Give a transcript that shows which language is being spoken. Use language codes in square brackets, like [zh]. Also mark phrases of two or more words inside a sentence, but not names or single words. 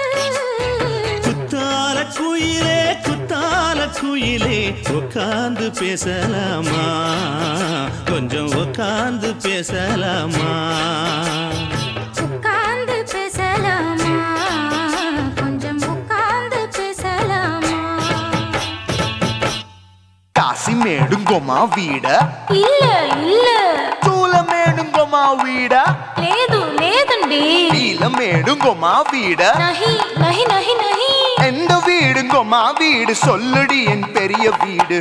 [ta] குத்தால குயிலே குத்தால குயிலே உட்கார்ந்து பேசலாமா, கொஞ்சம் உட்கார்ந்து பேசலாமா. உட்கார்ந்து பேசலாமா, கொஞ்சம் உட்கார்ந்து பேசலாமா. காசிமேடுங்கோமா வீடு இல்ல இல்ல சூளைமேடுங்கோமா வீடு [te] లేదు లేదండి. [ta] நீலமேடுங்கோமா வீடு [hi] नहीं नहीं नहीं नहीं. [ta] எந்த வீடுங்கோமா வீடு சொல்லுடி என் பெரிய வீடு.